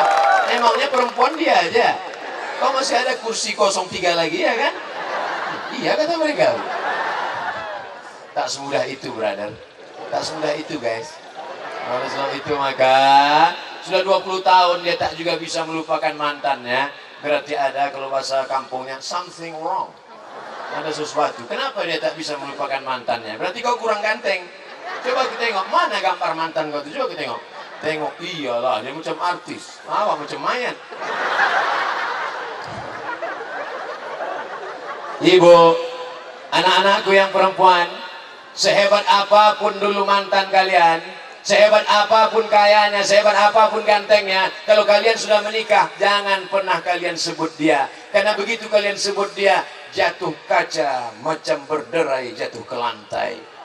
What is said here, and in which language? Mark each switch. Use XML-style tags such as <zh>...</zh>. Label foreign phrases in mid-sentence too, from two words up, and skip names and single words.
<id>Emangnya perempuan dia aja. Kok masih ada kursi 03 lagi ya kan? Iya kata mereka. Tak semudah itu brother. Tak semudah itu guys. Oleh sebab itu maka sudah 20 tahun dia tak juga bisa melupakan mantannya. Berarti ada, kalau bahasa kampungnya,</id> <en>something wrong.</en> <id>Ada sesuatu. Kenapa dia tak bisa melupakan mantannya? Berarti kau kurang ganteng. Coba kita tengok, mana gambar mantan kau itu? Coba kita tengok.</id> <ms>Tengok, iyalah, dia macam artis. Awak macam mayat.</ms> <id>Ibu, anak-anakku yang perempuan, sehebat apapun dulu mantan kalian, sehebat apapun kayanya, sehebat apapun gantengnya, kalau kalian sudah menikah, jangan pernah kalian sebut dia. Karena begitu kalian sebut dia, jatuh kaca macam berderai jatuh ke lantai.</id>